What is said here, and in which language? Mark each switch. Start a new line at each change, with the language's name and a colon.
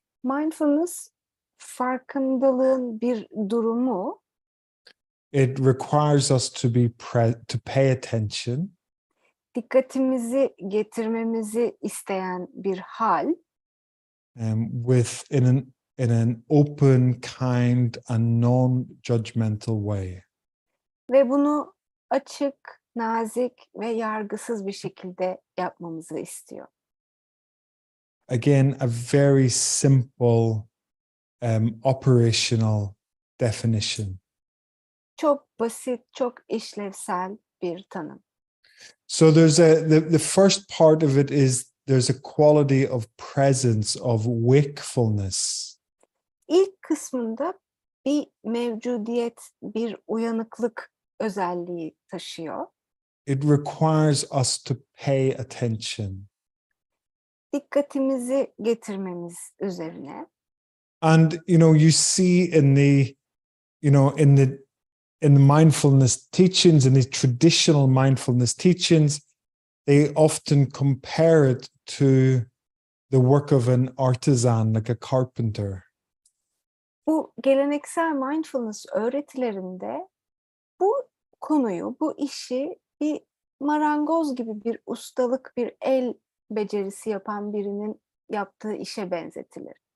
Turkish: Mindfulness farkındalığın bir durumu.
English: It requires us to be to pay attention.
Turkish: Dikkatimizi getirmemizi isteyen bir hal
English: With in an open, kind, and non-judgmental way.
Turkish: ve bunu açık, nazik ve yargısız bir şekilde yapmamızı istiyor.
English: Again, a very simple operational definition.
Turkish: Çok basit, çok işlevsel bir tanım.
English: So there's the first part of it is there's a quality of presence, of wakefulness.
Turkish: İlk kısmında bir mevcudiyet, bir uyanıklık özelliği taşıyor.
English: It requires us to pay attention.
Turkish: Dikkatimizi getirmemiz üzerine.
English: And you see in the mindfulness teachings, in the traditional mindfulness teachings, they often compare it to the work of an artisan, like a carpenter.
Turkish: Bu geleneksel mindfulness öğretilerinde bu konuyu, bu işi bir marangoz gibi bir ustalık, bir el becerisi yapan birinin yaptığı işe benzetilir.